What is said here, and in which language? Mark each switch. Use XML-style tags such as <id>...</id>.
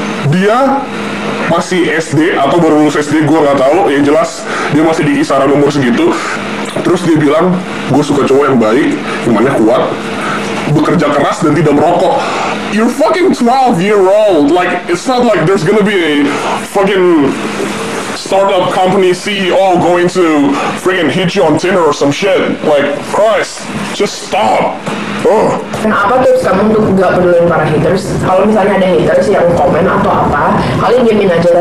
<id>Dia masih SD atau baru lulus SD, gue nggak tahu. Yang jelas dia masih di kisaran umur segitu. Terus dia bilang, gue suka cowok yang baik, imannya kuat, bekerja keras dan tidak merokok.</id> <en>You're fucking 12-year-old. Like, it's not like there's gonna be a fucking startup company CEO going to freaking hit you on Tinder or some shit. Like, Christ, just stop.</en> <id>Nah, apa tips kamu untuk gak pedulin para haters? Kalau misalnya ada haters yang komen atau apa, kalian diamin aja.</id>